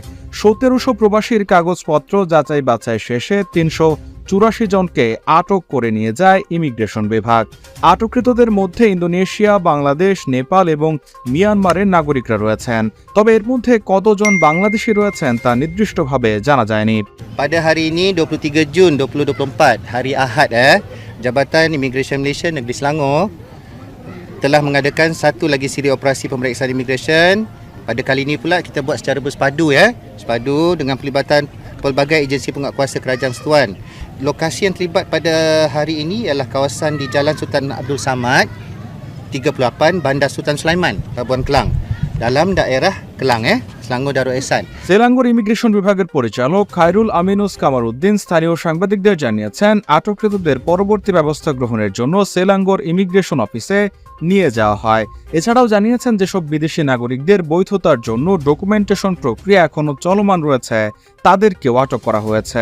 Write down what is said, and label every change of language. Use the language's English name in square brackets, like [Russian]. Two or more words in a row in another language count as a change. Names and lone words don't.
[Bangla] ১৭০০ প্রবাসীর কাগজপত্র যাচাই বাছাই শেষে ৩৮৪ জনকে আটক করে নিয়ে যায় ইমিগ্রেশন বিভাগ। আটককৃতদের মধ্যে ইন্দোনেশিয়া, বাংলাদেশ, নেপাল এবং মিয়ানমারের নাগরিকরা রয়েছেন। তবে এর মধ্যে কতজন বাংলাদেশি রয়েছেন তা নির্দিষ্টভাবে জানা যায়নি। [Malay] Pada hari ini 23 Jun 2024, hari Ahad, Jabatan Imigresen Malaysia Negeri Selangor telah mengadakan satu lagi siri operasi pemeriksaan imigresen. Pada kali ini pula kita buat secara bersepadu sepadu dengan pelibatan pelbagai agensi penguatkuasa Kerajaan Persekutuan. Lokasi yang terlibat pada hari ini ialah kawasan di Jalan Sultan Abdul Samad 38 Bandar Sultan Sulaiman, Pelabuhan Kelang, dalam daerah Kelang, Selangor Darul Ehsan. [Bangla] সেলাঙ্গোর ইমিগ্রেশন বিভাগের পরিচালক খায়রুল আমিনুস কামারউদ্দিন স্থানীয় সাংবাদিকদের জানিয়েছেন, আটককৃতদের পরবর্তী ব্যবস্থা গ্রহণের জন্য সেলাঙ্গোর ইমিগ্রেশন অফিসে নিয়ে যাওয়া হয়। এছাড়াও জানিয়েছেন যেসব বিদেশি নাগরিকদের বৈধতার জন্য ডকুমেন্টেশন প্রক্রিয়া এখনো চলমান রয়েছে তাদেরকেও আটক করা হয়েছে।